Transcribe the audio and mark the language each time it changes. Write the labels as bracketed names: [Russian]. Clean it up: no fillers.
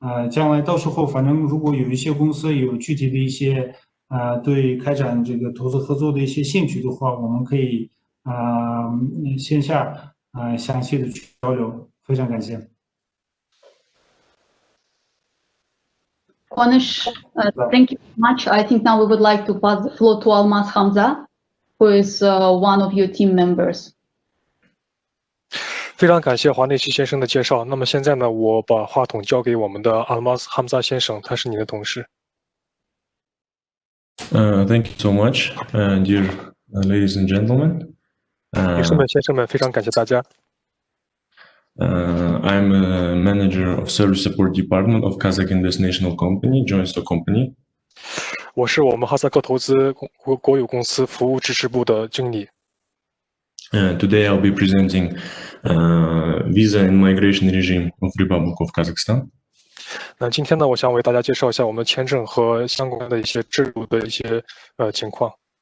[Chinese] 将来到时候反正如果有一些公司有具体的一些对开展这个投资合作的一些兴趣的话，我们可以线下详细的去交流。非常感谢。 [English] Kuanysh, thank you very much. I think now we would like to pass the floor to Almas Khamza, who is one of your team members. [Chinese] 非常感谢华内西先生的介绍。那么现在呢，我把话筒交给我们的 Almas Khamza 先生，他是你的同事。 [English] Thank you so much, dear ladies and gentlemen. [Chinese] 女士们、先生们，非常感谢大家。 [English] I'm a manager of Service Support Department of Kazakh Invest National Company, joint stock company. [Chinese] 我是我们哈萨克投资国有公司服务支持部的经理。 [English] Today I'll be presenting visa and migration regime of Republic of Kazakhstan. [Chinese] 那今天呢，我想为大家介绍一下我们签证和相关的一些制度的一些情况。